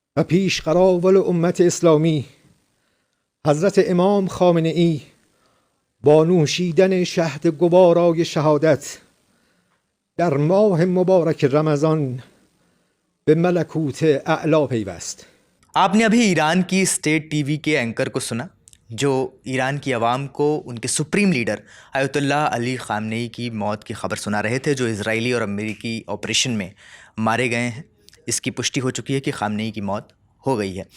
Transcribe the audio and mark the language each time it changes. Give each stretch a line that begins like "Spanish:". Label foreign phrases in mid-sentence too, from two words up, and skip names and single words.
Persian: و پیشقراول امت اسلامی حضرت امام خامنه ای با نوشیدن شهد گوارای شهادت در ماه مبارک रमज़ान به ملکوت اعلی پیوست.
Hindi: आपने अभी ईरान की
English: state TV
Hindi: के एंकर को सुना जो ईरान की आवाम को उनके
English: supreme leader
Hindi: आयतुल्लाह अली ख़ामनेई की मौत की खबर सुना रहे थे, जो इजरायली और अमेरिकी ऑपरेशन में मारे गए हैं। इसकी पुष्टि हो चुकी है कि ख़ामनेई की मौत हो गई है।